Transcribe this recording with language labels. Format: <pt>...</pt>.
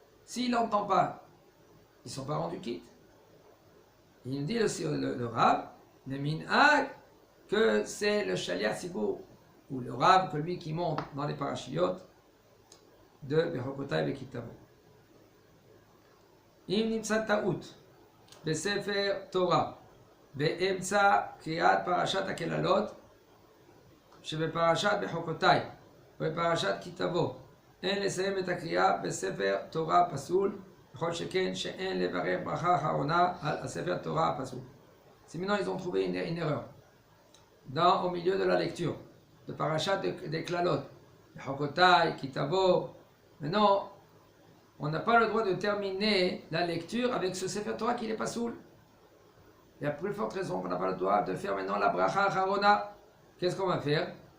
<fr>S'il n'entend pas, ils ne sont pas rendus quittes. Il nous dit aussi le Rav, le Minhag, que c'est le Shaliach Tzibur, ou le Rav, que lui qui monte dans les parachiotes de Bechokotai et Kitavo.</fr> <he>אם נמצא טעות בספר תורה באמצע קריאת פרשת הקללות שבפרשת בחוקותיי ובפרשת כי תבוא אין לסיים את הקריאה בספר תורה פסול בכל שכן שאין לברך ברכה אחרונה על הספר תורה הפסול.</he> <fr>Si maintenant ils ont trouvé une erreur au milieu de la lecture de parashat des klalot בחוקותיי, כי תבוא, maintenant on n'a pas le droit de terminer la lecture avec ce Sefer Torah qui n'est pas soul. Il y a plus forte raison qu'on n'a pas le droit de faire maintenant la bracha acharona. Qu'est-ce qu'on va faire?</fr>